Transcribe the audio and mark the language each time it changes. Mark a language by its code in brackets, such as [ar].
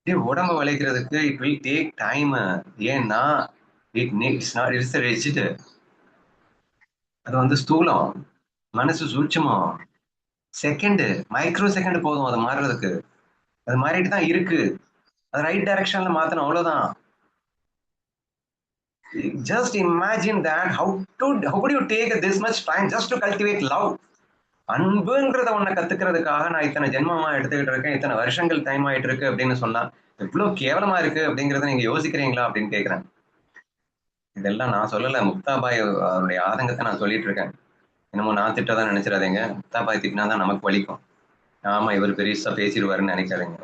[ta] உடம்ப வளைக்கிறதுக்கு [en] It will take time. [ta] ஏன்னா [en] It's rigid. [ta] அது வந்து ஸ்தூலம், மனசு சூட்சமம். செகண்ட், மைக்ரோ செகண்ட் போதும் அது மாறுறதுக்கு. அது மாறிட்டு தான் இருக்கு. அது [en] right டைரக்ஷன்ல [ta] மாத்தணும், அவ்வளவுதான். [en] Just imagine that how could you take this much time just to cultivate love? [ta] அன்புங்கிறத ஒன்ன கத்துக்கிறதுக்காக நான் இத்தனை ஜென்மமா எடுத்துக்கிட்டு இருக்கேன், இத்தனை வருஷங்கள் டைம் ஆயிட்டு இருக்கு அப்படின்னு சொன்னா எவ்வளவு கேவலமா இருக்கு அப்படிங்கறத நீங்க யோசிக்கிறீங்களா அப்படின்னு கேக்குறேன். இதெல்லாம் நான் சொல்லல, முக்தாபாய் அவருடைய ஆதங்கத்தை நான் சொல்லிட்டு இருக்கேன். என்னமோ நான் திட்டதான் நினைச்சிடாதீங்க, முக்தாபாய் திட்டினாதான் நமக்கு வலிக்கும். ஆமா இவர் பெருசா பேசிடுவாருன்னு நினைக்காதீங்க.